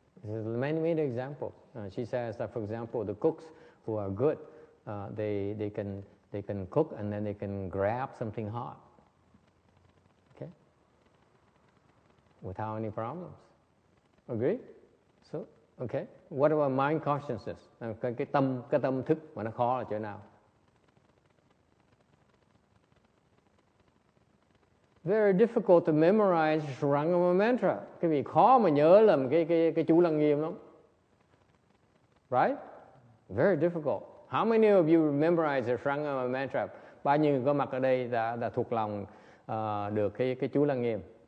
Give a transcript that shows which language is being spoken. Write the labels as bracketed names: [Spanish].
[English] There's many examples. She says that, for example, the cooks who are good, they can They can cook and then they can grab something hot. Okay? Without any problems. Agree? So, okay. What about mind consciousness? [Vietnamese] Cái tâm thức mà nó khó là chỗ nào? [English] Very difficult to memorize Surangama mantra. [Vietnamese] Cái việc khó mà nhớ làm cái chú Lăng Nghiêm lắm. [English] Right? Very difficult. How many of you memorize the Surangama mantra? [Vietnamese] Bao nhiêu người có mặt ở đây đã thuộc lòng được cái chú Lăng Nghiêm?